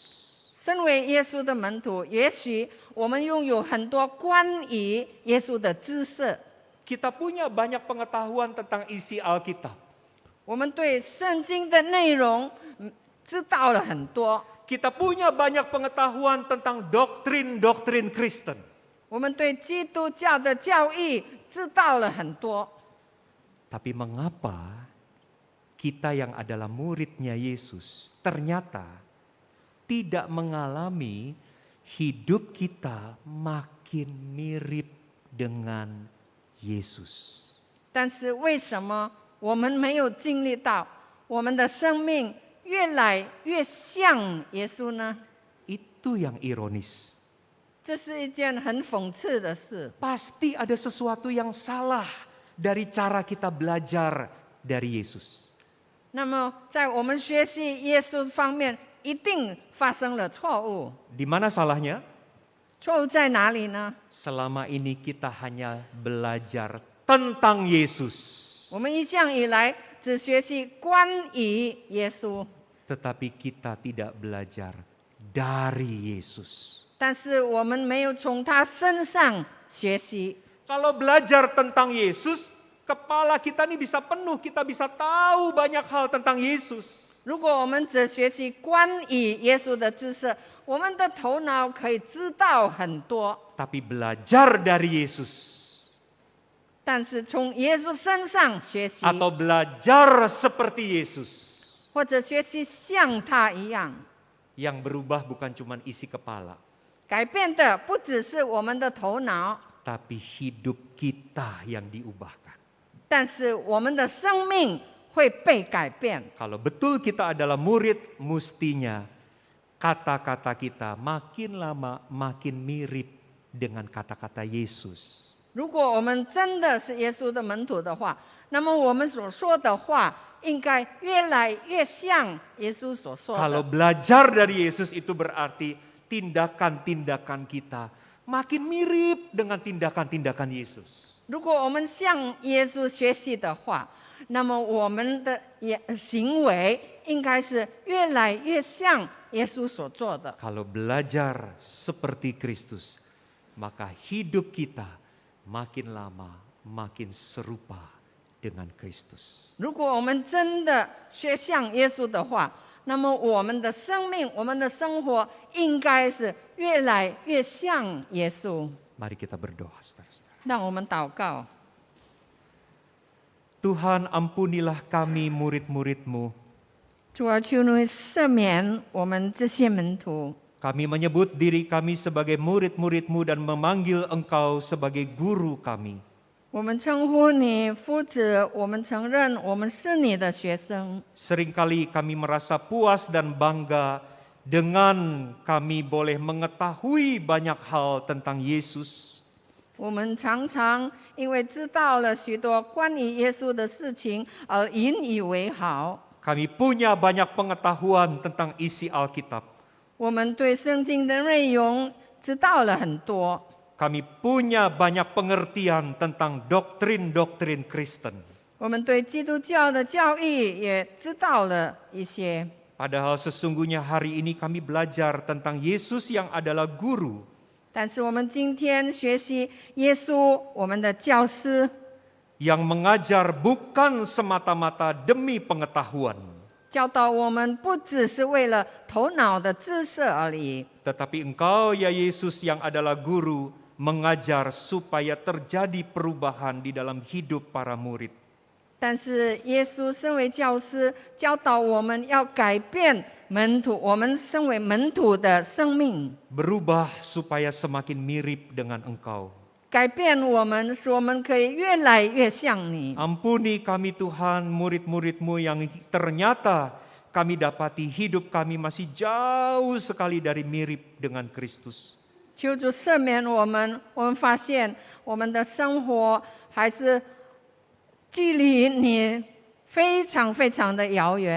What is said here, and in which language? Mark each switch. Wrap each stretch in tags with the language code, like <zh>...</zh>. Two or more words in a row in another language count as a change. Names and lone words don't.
<zh>身为耶稣的门徒，也许我们拥有很多关于耶稣的知识，</zh> <id>Kita punya banyak pengetahuan tentang isi Alkitab.</id> <zh>我们对圣经的内容知道了很多，</zh> <id>Kita punya banyak pengetahuan tentang doktrin-doktrin Kristen.</id> <zh>我们对基督教的教义知道了很多。</zh> <id>Tapi mengapa kita yang adalah muridnya Yesus ternyata tidak mengalami hidup kita makin mirip dengan Yesus?</id> <zh>但是为什么我们没有经历到我们的生命越来越像耶稣呢？</zh> <id>Itu yang ironis.</id> <zh>这是一件很讽刺的事。</zh> <id>Pasti ada sesuatu yang salah dari cara kita belajar dari Yesus.</id> <zh>那么在我们学习耶稣方面，一定发生了错误。</zh> <id>Di mana salahnya?</id> <zh>错误在哪里呢？</zh> <id>Selama ini kita hanya belajar tentang Yesus.</id> <zh>我们一向以来只学习关于耶稣，</zh> <id>Tetapi kita tidak belajar dari Yesus.</id> <zh>但是我们没有从他身上学习。</zh> <id>Kalau belajar tentang Yesus, kepala kita ini bisa penuh, kita bisa tahu banyak hal tentang Yesus.</id> <zh>如果我们只学习关于耶稣的知识，我们的头脑可以知道很多。</zh> <id>Tapi belajar dari Yesus</id> <zh>但是从耶稣身上学习，</zh> <id>atau belajar seperti Yesus,</id> <zh>或者学习像他一样，</zh> <id>yang berubah bukan cuma isi kepala,</id> <zh>改变的不只是我们的头脑，</zh> <id>tapi hidup kita yang diubahkan.</id> <zh>但是我们的生命会被改变。</zh> <id>Kalau betul kita adalah murid, mestinya kata-kata kita makin lama makin mirip dengan kata-kata Yesus.</id> <zh>如果我们真的是耶稣的门徒的话，那么我们所说的话应该越来越像耶稣所说</zh> <id>Kalau</id> <zh>的。</zh> <id>belajar dari Yesus itu berarti tindakan-tindakan kita makin mirip dengan tindakan-tindakan Yesus.</id> <zh>如果我们向耶稣学习的话，那么我们的行为应该是越来越像耶稣所做的。</zh> <id>Kalau belajar seperti Kristus, maka hidup kita makin lama makin serupa dengan Kristus.</id> <zh>如果我们真的学像耶稣的话，那么我们的生命、我们的生活应该是越来越像耶稣。</zh> <id>Mari kita berdoa, saudara-saudara.</id> <zh>让我们祷告，</zh> <id>Tuhan, ampunilah kami murid-murid-Mu.</id> <zh>主啊，求你赦免我们这些门徒。</zh> <id>Kami menyebut diri kami sebagai murid-murid-Mu dan memanggil Engkau sebagai guru kami.</id> <zh>我们称呼你夫子，我们承认我们是你的学生。</zh> <id>Seringkali kami merasa puas dan bangga dengan kami boleh mengetahui banyak hal tentang Yesus.</id> <zh>我们常常因为知道了许多关于耶稣的事情而引以为豪。</zh> <id>Kami punya banyak pengetahuan tentang isi Alkitab.</id> <zh>我们对圣经的内容知道了很多，</zh> <id>Kami punya banyak pengertian tentang doktrin-doktrin Kristen.</id> <zh>我们对基督教的教义也知道了一些。</zh> <id>Padahal sesungguhnya hari ini kami belajar tentang Yesus yang adalah guru.</id> <zh>但是我们今天学习耶稣，我们的教师，</zh> <id>Yang mengajar bukan semata-mata demi pengetahuan,</id> <zh>教导我们不只是为了头脑的知识而已，</zh> <id>tetapi Engkau ya Yesus yang adalah guru mengajar supaya terjadi perubahan di dalam hidup para murid.</id> <zh>但是耶稣身为教师，教导我们要改变门徒，我们身为门徒的生命，</zh> <id>Berubah supaya semakin mirip dengan Engkau.</id> <zh>改变我们，使我们可以越来越像你。</zh> <id>Ampuni kami Tuhan, murid-murid-Mu yang ternyata kami dapati hidup kami masih jauh sekali dari mirip dengan Kristus.</id> <zh>求主赦免我们，我们发现我们的生活还是距离你非常非常的遥远。</zh>